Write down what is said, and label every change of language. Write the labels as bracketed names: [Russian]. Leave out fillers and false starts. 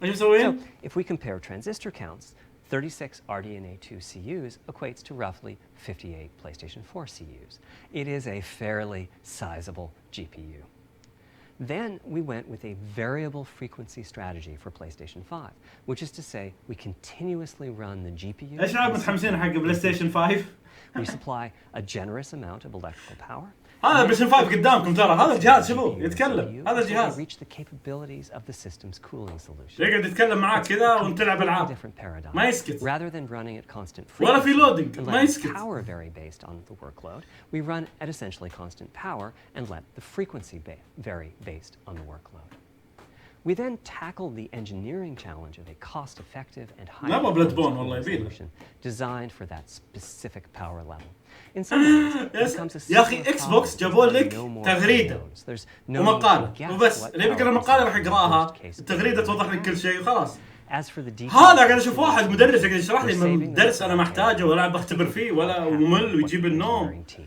[English] So, if we compare transistor counts, 36 RDNA2 CUs equates to roughly 58 PlayStation 4 CUs. It is a fairly sizable GPU. Then we went with a variable frequency strategy for PlayStation 5, which is to say we continuously run the GPU. [Arabic] ايش رايك متحمسين حق PlayStation 5؟ [English] We supply a generous amount of electrical power. [Arabic] هذا PlayStation 5 قدامكم ترى، هذا الجهاز شوفوا يتكلم، هذا الجهاز. [English] Reach the capabilities of the system's cooling solution. [Arabic] يقعد يتكلم معاك كذا وانت تلعب العاب. ما يسكت. [English] Rather than running at constant [Arabic] ولا في loading، [English] and [Arabic] ما يسكت. [English] power vary based on the workload, we run at essentially constant power and let the frequency vary based on the workload. We then tackled the engineering challenge of a cost-effective and high-performance solution designed for that specific power level. In some ways, it becomes a [Arabic] يا أخي إكس بوكس جابوا لك تغريدة ومقالة وبس، اللي بيقرأ المقالة راح يقرأها، التغريدة توضح لك كل شيء وخلاص. هذا قاعد أشوف واحد مدرس قاعد يشرح لي من درس أنا محتاجه ولا بختبر فيه ولا ممل ويجيب النوم.